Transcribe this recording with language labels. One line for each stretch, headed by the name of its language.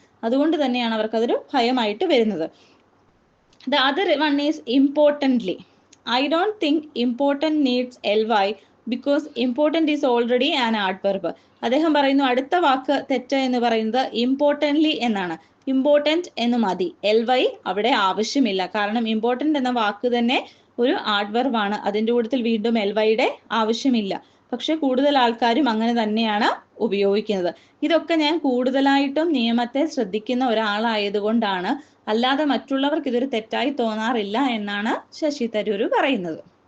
Malayalam: അതുകൊണ്ട് തന്നെയാണ് അവർക്ക് അതൊരു ഭയമായിട്ട് വരുന്നത്.
English: The other one is importantly. I don't think important needs ly because important is already an adverb.
Malayalam: അദ്ദേഹം പറയുന്നു അടുത്ത വാക്ക് തെറ്റ് എന്ന് പറയുന്നത് ഇമ്പോർട്ടൻ്റ്ലി എന്നാണ്. ഇമ്പോർട്ടൻറ്റ് എന്ന് മതി, ly അവിടെ ആവശ്യമില്ല. കാരണം ഇമ്പോർട്ടൻ്റ് എന്ന വാക്ക് തന്നെ ഒരു ആഡ്വർബ് ആണ്, അതിൻ്റെ കൂട്ടത്തിൽ വീണ്ടും lyയുടെ ആവശ്യമില്ല. പക്ഷെ കൂടുതൽ ആൾക്കാരും അങ്ങനെ തന്നെയാണ് ഉപയോഗിക്കുന്നത്. ഇതൊക്കെ ഞാൻ കൂടുതലായിട്ടും നിയമത്തെ ശ്രദ്ധിക്കുന്ന ഒരാളായതുകൊണ്ടാണ്, അല്ലാതെ മറ്റുള്ളവർക്ക് ഇതൊരു തെറ്റായി തോന്നാറില്ല എന്നാണ് ശശി തരൂർ പറയുന്നത്.